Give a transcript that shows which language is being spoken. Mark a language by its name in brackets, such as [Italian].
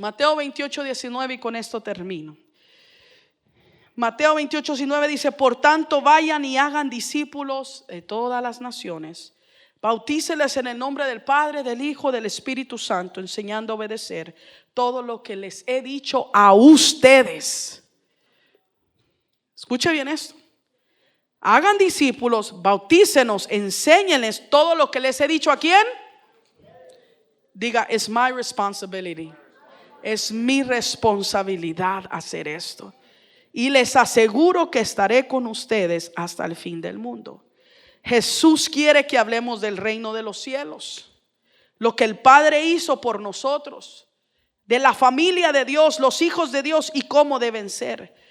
[Spanish] Mateo 28:19, y con esto termino. Mateo 28:19 dice: por tanto, vayan y hagan discípulos de todas las naciones, bautíceles en el nombre del Padre, del Hijo, del Espíritu Santo, enseñando a obedecer todo lo que les he dicho a ustedes. Escuche bien esto: hagan discípulos, bautícenos, enséñenles todo lo que les he dicho. ¿A quién? Diga, [English] it's my responsibility. [Spanish] Es mi responsabilidad hacer esto. Y les aseguro que estaré con ustedes hasta el fin del mundo. Jesús quiere que hablemos del reino de los cielos, lo que el Padre hizo por nosotros. de la familia de Dios, los hijos de Dios y cómo deben ser.